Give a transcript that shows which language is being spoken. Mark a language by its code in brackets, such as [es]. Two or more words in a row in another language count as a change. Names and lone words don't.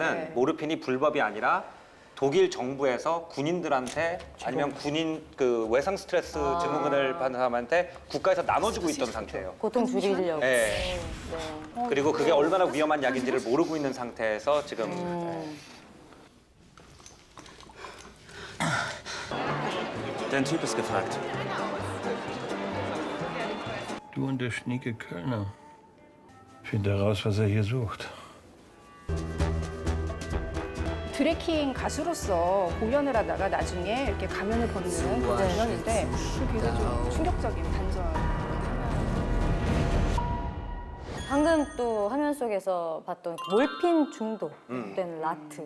[ko] 거예요. 네. 모르핀이 불법이 아니라 독일 정부에서 군인들한테 아니면 군인 그 외상 스트레스 증후군을 받는 사람한테 국가에서 나눠주고 있던 상태예요. 고통 줄이려고. 네. 그리고 그게 얼마나 위험한 약인지를 모르고 있는 상태에서 지금 [de] Dein Typ ist gefragt. Du und der schnieke Kölner. Find heraus, was er hier sucht. [ko] 드래킹 가수로서 공연을 하다가 나중에 이렇게 가면을 벗는 그런 공연인데 굉장히 좀 충격적인 반전. 방금 또 화면 속에서 봤던 그 몰핀 중독된 라트.